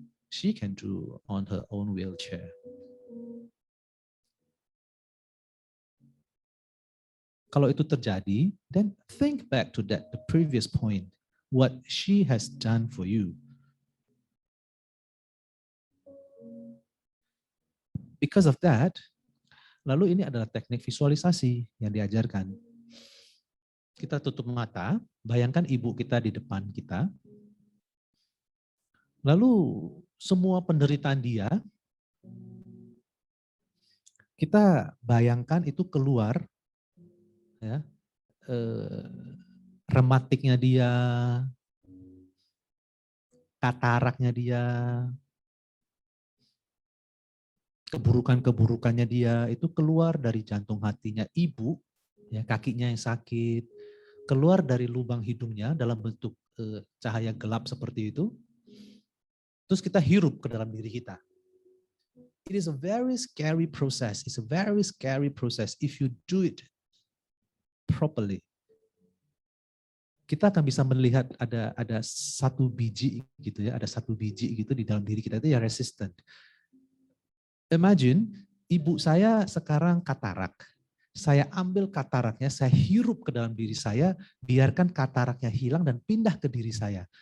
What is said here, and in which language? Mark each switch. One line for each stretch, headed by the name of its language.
English: She can do on her own wheelchair.
Indonesian: Kalau itu terjadi,
English: then think back to that, the previous point, what she has done for you. Because of that,
Indonesian: lalu ini adalah teknik visualisasi yang diajarkan. Kita tutup mata, bayangkan ibu kita di depan kita, lalu semua penderitaan dia, kita bayangkan itu keluar, ya, rematiknya dia, kataraknya dia, keburukannya dia itu keluar dari jantung hatinya ibu, ya kakinya yang sakit, keluar dari lubang hidungnya dalam bentuk cahaya gelap seperti itu, terus kita hirup ke dalam diri kita.
English: It is a very scary process. It's a very scary process if you do it properly.
Indonesian: Kita akan bisa melihat ada satu biji gitu ya, ada satu biji gitu di dalam diri kita itu ya resistant. Imagine ibu saya sekarang katarak. Saya ambil kataraknya, saya hirup ke dalam diri saya, biarkan kataraknya hilang dan pindah ke diri saya.